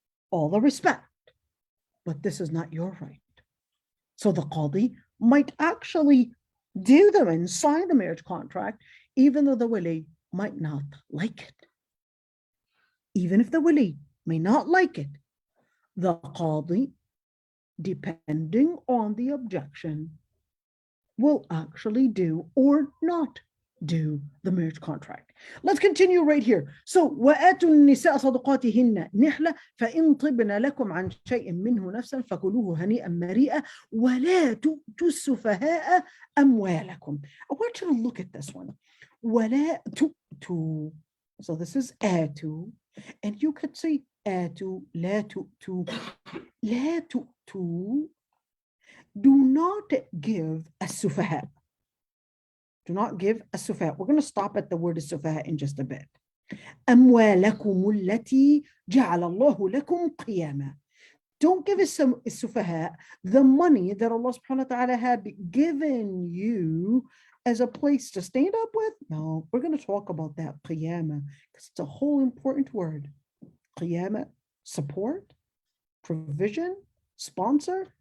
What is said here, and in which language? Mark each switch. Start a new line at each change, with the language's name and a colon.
English: All the respect, but this is not your right. So the Qadi might actually do them and sign the marriage contract, even though the wali might not like it. Even if the wali may not like it, the qadi, depending on the objection, will actually do or not do the marriage contract. Let's continue right here.
Arabic: So وآتوا النساء صدقاتهن نحلة فإن طبن لكم عن شيء منه نفسا فكلوه هنيئا مريئا ولا تؤتوا السفهاء أموالكم.
English: I want you to look at this one.
Arabic: ولا تؤتوا.
English: So this is آتوا, and you could say آتوا,
Arabic: لا تؤتوا, لا تؤتوا.
English: Do not give السفهاء. Do not give السفهاء. We're going to stop at the word السفهاء in just a bit.
Arabic: أموالكم التي جعل الله لكم قياما.
English: Don't give السفهاء the money that Allah subhanahu wa ta'ala had given you as a place to stand up with. No, we're going to talk about that قياما because it's a whole important word. قياما, support, provision, sponsor.